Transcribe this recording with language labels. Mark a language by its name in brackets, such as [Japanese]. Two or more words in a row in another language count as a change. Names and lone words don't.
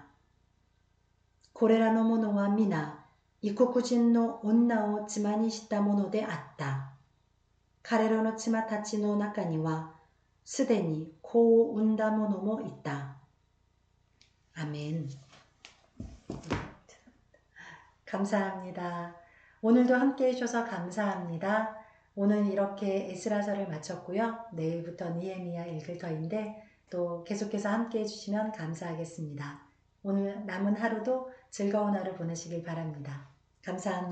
[Japanese] これらの者は皆異国人の女を妻にしたものであった。彼らの妻たちの中にはすでに子を産んだ者もいた。アメン。 [Korean] 감사합니다. 오늘도 함께 해주셔서 감사합니다. 오늘 이렇게 에스라서를 마쳤고요. 내일부터 느헤미야 읽을 터인데 또 계속해서 함께 해주시면 감사하겠습니다. 오늘 남은 하루도 즐거운 하루 보내시길 바랍니다.